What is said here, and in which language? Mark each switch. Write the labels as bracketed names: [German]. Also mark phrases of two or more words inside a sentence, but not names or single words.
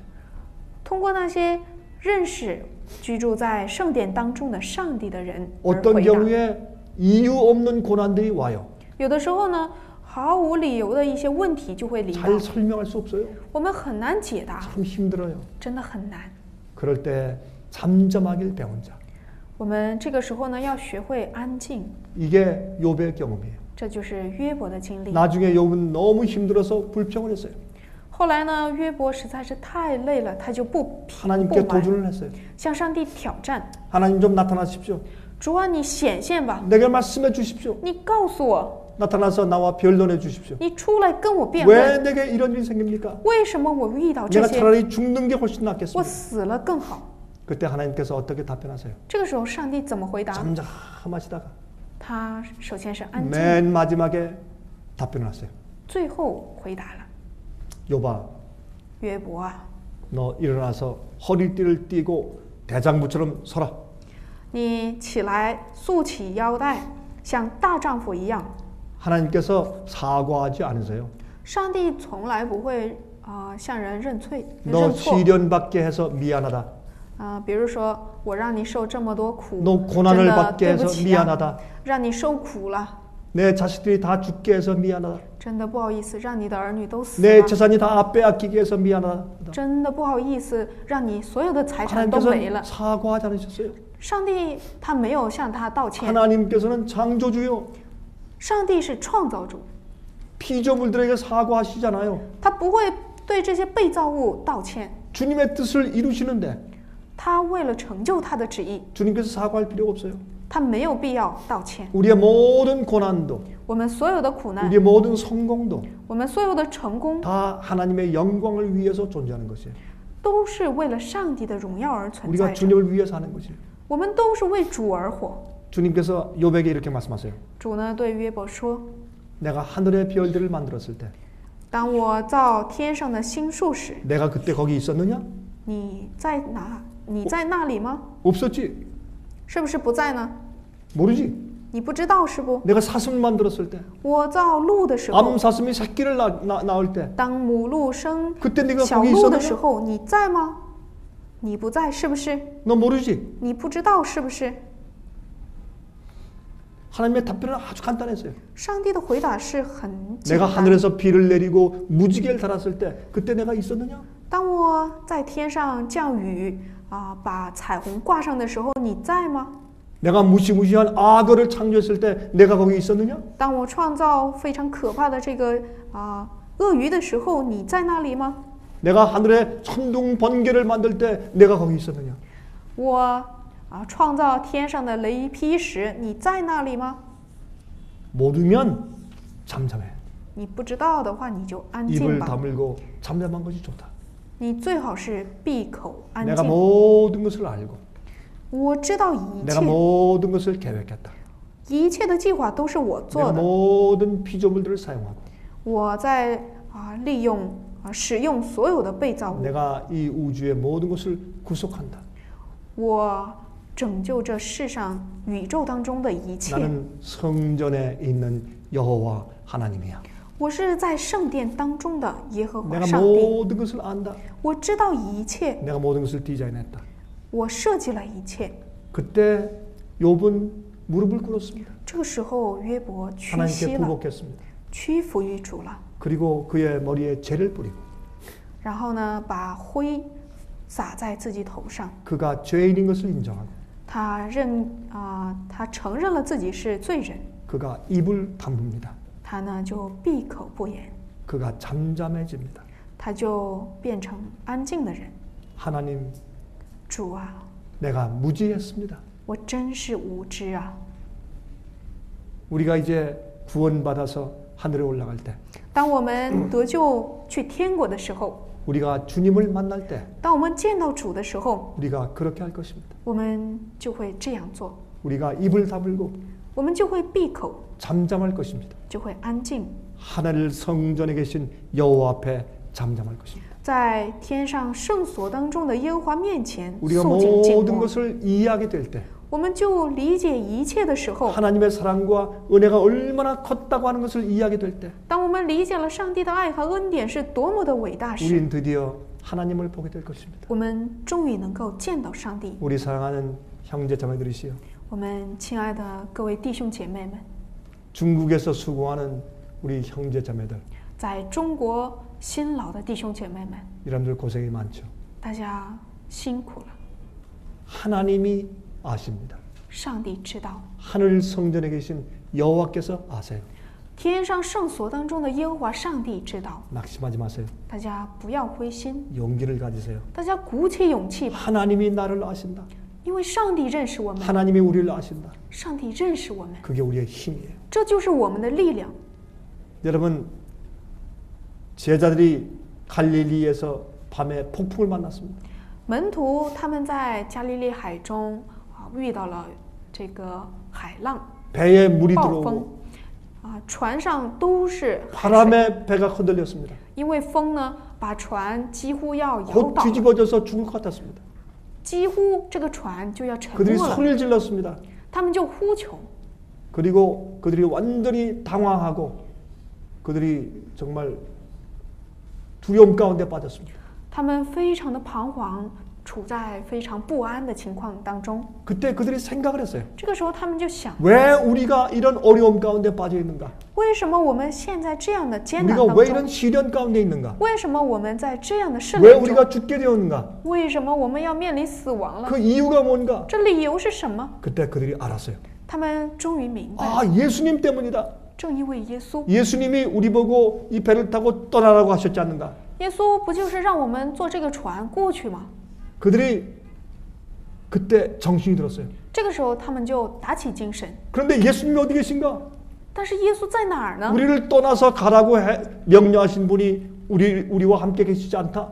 [Chinese] 通过那些认识居住在圣殿当中的上帝的人而 [Korean] 어떤 [Chinese] 回答。 [Korean] 경우에 이유 없는 고난들이 와요. [Chinese] 有的时候呢，毫无理由的一些问题就会临到， [Korean] 잘 설명할 수 없어요. [Chinese] 我们很难解答， [Korean] 참 힘들어요. [Chinese] 真的很难。 [Korean] 그럴 때 잠잠하길 배운 자. [Chinese] 我们这个时候呢，要学会安静， [Korean] 이게 욥의 경험이에요. [Chinese] 这就是约伯的经历。 [Korean] 나중에 욥은 너무 힘들어서 불평을 했어요. [Chinese] 后来呢，约伯实在是太累了，他就不 [Korean] 하나님께 [Chinese] 满， [Korean] 도전을 했어요. [Chinese] 向上帝挑战。 [Korean] 하나님 좀 나타나십시오. [Chinese] 主啊，你显现吧， [Korean] 내게 말씀해 주십시오. [Chinese] 你告诉我， [Korean] 나타나서 나와 변론해 주십시오. [Chinese] 你出来跟我辩 [Korean] 왜 [Chinese] 论， [Korean] 내게 이런 일이 생깁니까? [Chinese] 为什么我遇到这 [Korean] 내가 [Chinese] 些， [Korean] 차라리 죽는 게 훨씬 [Chinese] 我 [Korean] 낫겠습니다. [Chinese] 死了更好？ [Korean] 그때 하나님께서 어떻게 답변하세요? [Chinese] 这个时候，上帝怎么回答？ [Korean] 잠잠하시다가 [Chinese] 他首先是安静， [Korean] 맨 마지막에 답변을 하세요. [Chinese] 最后回答了。 [Korean] 욥아, [Chinese] 约伯啊， [Korean] 너 일어나서 허리띠를 띠고 대장부처럼 서라. [Chinese] 你起来，束起腰带，像大丈夫一样。 [Korean] 하나님께서 사과하지 않으세요. [Chinese] 上帝从来不会向人认错。 [Korean] 너 시련받게 해서 미안하다. [Chinese] 比如说我让你受这么多苦， [Korean] 너 [Chinese] 真 [Korean] 고난을 [Chinese] 的 [Korean] 받게 [Chinese] 对不 [Korean] 해서 [Chinese] 起啊， [Korean] 미안하다. [Chinese] 让你受苦了， [Korean] 내 자식들이 다 죽게 해서 미안하다. [Chinese] 真的不好意思，让你的儿女都死 [Korean] 내 [Chinese] 了， [Korean] 재산이 다 빼앗기게 해서 미안하다. [Chinese] 真的不好意思，让你所有的财产都没 [Korean] 하나님께서는 [Chinese] 了。 [Korean] 사과하지 않으셨어요. [Chinese] 上帝他没有向他道歉， [Korean] 하나님께서는 창조주요. [Chinese] 上帝是创造主， [Korean] 피조물들에게 사과하시잖아요. [Chinese] 他不会对这些被造物道歉。 [Korean] 주님의 뜻을 이루시는데 [Chinese] 他为了成就他的旨意， [Korean] 주님께서 사과할 필요가 없어요. [Chinese] 他没有必要道歉。 [Korean] 우리의 모든 고난도 [Chinese] 我们所有的苦难， [Korean] 우리의 모든 성공도 [Chinese] 我们所有的成功， [Korean] 다 하나님의 영광을 위해서 존재하는 것이에요. [Chinese] 都是为了上帝的荣耀而存 [Korean] 우리가 [Chinese] 在着。 [Korean] 주님을 위해서 하는 것이에요. [Chinese] 我们都是为主而活。 [Korean] 주님께서 욥에게 이렇게 말씀하세요. [Chinese] 主呢对约伯说 [Korean] 내가 하늘의 별들을 만들었을 때 ：“ [Chinese] 当我造天上的星宿时， [Korean] 내가 그때 거기 있었느냐? [Chinese] 你在哪？你在那里吗？ [Korean] 없었지. [Chinese] 是不是不在呢？ [Korean] 모르지. [Chinese] 你不知道是不？ [Korean] 내가 사슴 만들었을 때 [Chinese] 我造鹿的时候， [Korean] 암사슴이 새끼를 낳을 때 [Chinese] 当母鹿生 [Korean] 그때 네가 [Chinese] 小 [Korean] 거기 [Chinese] 鹿的时 [Korean] 있었느냐? [Chinese] 候，你在吗？你不在，是不是？ [Korean] 너 모르지. [Chinese] 你不知道，是不是？” [Korean] 하나님의 답변은 아주 간단했어요. [Chinese] 上帝的回答是很简 [Korean] 내가 [Chinese] 单。 [Korean] 하늘에서 비를 내리고 무지개를 달았을 때 그때 내가 있었느냐? [Chinese] 当我在天上降雨把彩虹挂上的时候，你在吗？ [Korean] 내가 무시무시한 악어를 창조했을 때 내가 거기 있었느냐? [Chinese] 当我创造非常可怕的这个鳄鱼的时候，你在那里吗？ [Korean] 내가 하늘에 천둥 번개를 만들 때 내가 거기 있었느냐? [Chinese] 我创造天上的雷劈时，你在那里吗？ [Korean] 모르면 잠잠해. [Chinese] 你不知道的话，你就安静 [Korean] 입을 [Chinese] 吧。 [Korean] 다물고 잠잠한 것이 좋다. [Chinese] 你最好是闭口安 [Korean] 내가 [Chinese] 静。 [Korean] 모든 것을 알고 [Chinese] 我知道一 [Korean] 내가 [Chinese] 切， [Korean] 모든 것을 계획했다. [Chinese] 一切的计划都是我做 [Korean] 내가 [Chinese] 的。 [Korean] 모든 피조물들을 사용하고 [Chinese] 我在利用使用所有的被造物， [Korean] 내가 이 우주의 모든 것을 구속한다. [Chinese] 我拯救这世上宇宙当中的一切。 [Korean] 나는 성전에 있는 여호와 하나님이야. [Chinese] 我是在圣殿当中的耶和华 [Korean] 내가 [Chinese] 上帝， [Korean] 모든 것을 안다. [Chinese] 我知道一切， [Korean] 내가 모든 것을 디자인했다. [Chinese] 我设计了一切。 [Korean] 그때 욥은 무릎을 꿇었습니다. [Chinese] 这个时候，约伯屈 [Korean] 하나님께 [Chinese] 膝了， [Korean] 굴복했습니다. [Chinese] 屈服于主了。 [Korean] 그리고 그의 머리에 재를 뿌리고 [Chinese] 然后呢，把灰撒在自己头上。 [Korean] 그가 죄인인 것을 인정하고 [Chinese] 他他承认了自己是罪人， [Korean] 그가 입을 다뭅니다. [Chinese] 他呢就闭口不言， [Korean] 그가 잠잠해집니다. [Chinese] 他就变成安静的人。 [Korean] 하나님, [Chinese] 主啊， [Korean] 내가 무지했습니다. [Chinese] 我真是无知啊！ [Korean] 우리가 이제 구원받아서 하늘에 올라갈 때 [Chinese] 当我们得救去天国的时候， [Korean] 우리가 주님을 만날 때 [Chinese] 当我们见到主的时候， [Korean] 우리가 그렇게 할 것입니다. [Chinese] 我们就会这样做， [Korean] 우리가 입을 다물고 [Chinese] 我们就会闭口， [Korean] 잠잠할 것입니다. [Chinese] 就会安静， [Korean] 하늘 성전에 계신 여호와 앞에 잠잠할 것입니다. [Chinese] 在天上圣所当中的耶和华面前 [Korean] 우리가 [Chinese] 肃静静 [Korean] 모든 [Chinese] 默。 [Korean] 것을 이해하게 될 때 [Chinese] 我们就理解一切的时候， [Korean] 하나님의 사랑과 은혜가 얼마나 컸다고 하는 것을 이해하게 될 때 [Chinese] 当我们理解了上帝的爱和恩典是多么的伟大时， [Korean] 우린 드디어 하나님을 보게 될 것입니다. [Chinese] 我们终于能够见到上帝。 [Korean] 우리 사랑하는 형제 자매들이시여, [Chinese] 我们亲爱的各位弟兄姐妹们， [Korean] 중국에서 수고하는 우리 형제 자매들, [Chinese] 在中国辛劳的弟兄姐妹们， [Korean] 여러분들 고생이 많죠. [Chinese] 大家辛苦了。 [Korean] 하나님이 아십니다. [Chinese] 上帝知道， [Korean] 하늘 성전에 계신 여호와께서 아세요. [Chinese] 天上圣所当中的耶和华上帝知道。 [Korean] 낙심하지 마세요. [Chinese] 大家不要灰心， [Korean] 용기를 가지세요. [Chinese] 大家鼓起勇气吧， [Korean] 하나님이 나를 아신다. [Chinese] 因为上帝认识我们， [Korean] 하나님이 우리를 아신다. [Chinese] 上帝认识我们， [Korean] 그게 우리의 힘이에요. [Chinese] 这就是我们的力量。 [Korean] 여러분, 제자들이 갈릴리에서 밤에 폭풍을 만났습니다. [Chinese] 门徒他们在加利利海中遇到了这个海浪 [Korean] 배에 물이 [Chinese] 暴风 [Korean] 들어오고 [Chinese] 船上都是海水， [Korean] 바람에 배가 흔들렸습니다. [Chinese] 因为风呢把船几乎要摇 [Korean] 곧 [Chinese] 倒了， [Korean] 뒤집어져서 죽을 것 같았습니다. [Chinese] 几乎这个船就要沉 [Korean] 그들이 [Chinese] 没了， [Korean] 소리를 질렀습니다. [Chinese] 他们就呼求， [Korean] 그리고 그들이 완전히 당황하고 그들이 정말 두려움 가운데 빠졌습니다. [Chinese] 他们非常的彷徨，处在非常不安的情况当中。 [Korean] 그때 그들이 생각을 했어요. [Chinese] 这个时候他们就想， [Korean] 왜 우리가 이런 어려움 가운데 빠져 있는가? [Chinese] 为什么我们现在这样的艰难 [Korean] 우리가 [Chinese] 当 [Korean] 왜 [Chinese] 中？ [Korean] 이런 시련 가운데 있는가? [Chinese] 为什么我们在这样的试 [Korean] 왜 [Chinese] 炼中？ [Korean] 우리가 죽게 되었는가? [Chinese] 为什么我们要面临死亡了？ [Korean] 그 이유가 뭔가? [Chinese] 这理由是什么？ [Korean] 그때 그들이 알았어요. [Chinese] 他们终于明白， [Korean] 아, 예수님 때문이다. [Chinese] 正因为耶稣， [Korean] 예수님이 우리 보고 이 배를 타고 떠나라고 하셨지 않는가? [Chinese] 耶稣不就是让我们坐这个船过去吗？ [Korean] 그들이 그때 정신이 들었어요. [Chinese] 这个时候他们就打起精神。 [Korean] 그런데 예수님이 어디 계신가? [Chinese] 但是耶稣在哪儿呢？ [Korean] 우리를 떠나서 가라고 명령하신 분이 우리와 함께 계시지 않다.